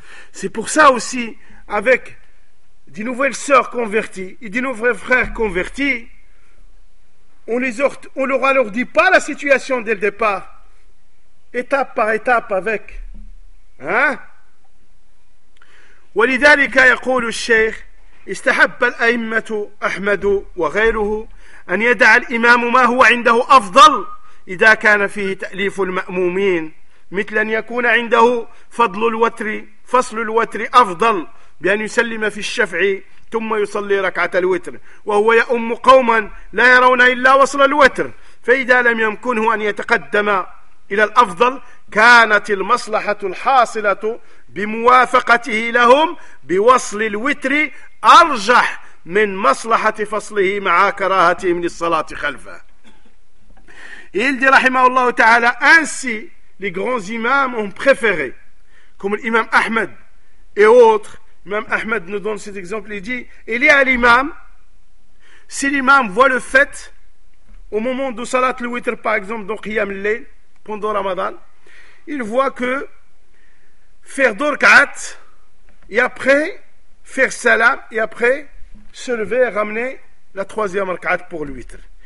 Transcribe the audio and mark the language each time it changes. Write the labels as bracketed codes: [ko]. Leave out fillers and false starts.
[fr] C'est pour ça aussi, avec des nouvelles sœurs converties et des nouveaux frères convertis, on leur alourdit pas la situation dès le départ, étape par étape avec. Hein? [ar] ولذلك يقول الشيخ استحب الأئمة أحمد وغيره أن يدع الإمام ما هو عنده أفضل إذا كان فيه تأليف المأمومين مثل أن يكون عنده فضل الوتر فصل الوتر أفضل بأن يسلم في الشفع ثم يصلي ركعة الوتر وهو يأم قوما لا يرون إلا وصل الوتر فإذا لم يمكنه أن يتقدم إلى الأفضل كانت المصلحة الحاصلة بموافقته لهم بوصل الوتر أرجح من مصلحة فصله مع كراهتهم للصلاة خلفه. [fr] Il dit, rahimahullah ta'ala, ainsi les grands imams ont préféré, comme l'imam Ahmed et autres. L'imam Ahmed nous donne cet exemple, il dit, il est à l'imam, si l'imam voit le fait, au moment de salat al-witr, par exemple, dans Qiyam al-Layl, pendant Ramadan, il voit que faire d'orqat, et après faire salam, et après se lever et ramener la troisième orqat pour l'witr.